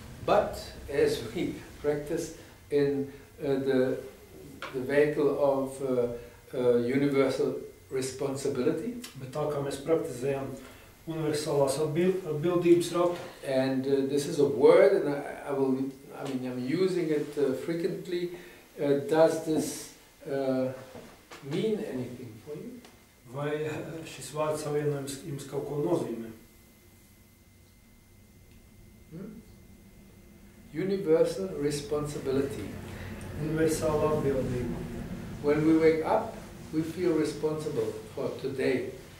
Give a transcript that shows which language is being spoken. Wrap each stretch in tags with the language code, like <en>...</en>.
<en>But as we practice in the vehicle of universal responsibility,</en> <lv>Bet tā kā mēs praktizējam universālās atbildības ratu,</lv> <en>and this is a word, and I'm using it frequently. Does this mean anything for you?</en> <lv>vai šis vārds savienojums jums kaut ko nozīmē?</lv> <en>Universal responsibility.</en> <lv>Universāla atbildība.</lv> <en>When we wake up, we feel responsible for today.</en>